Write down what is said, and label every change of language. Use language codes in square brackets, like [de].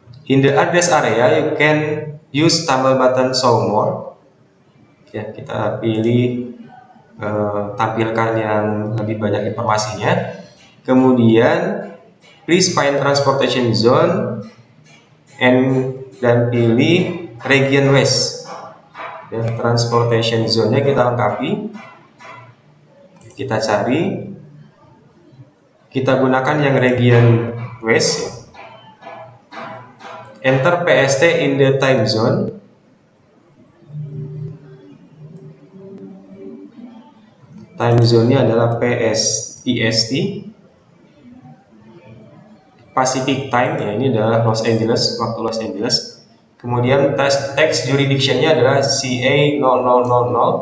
[en] In the address area, you can use tombol button show more. [id] Ya, kita pilih tampilkan yang lebih banyak informasinya. Kemudian [en] please find transportation zone [id] dan pilih [en] region west. [id] Ya, transportation zone-nya kita lengkapi. Kita cari. Kita gunakan yang region west. Ya. [en] Enter PST in the time zone. [id] Time zone-nya adalah PST. Pacific Time, ya, ini adalah Los Angeles, waktu Los Angeles. Kemudian text jurisdiction-nya adalah CA0000.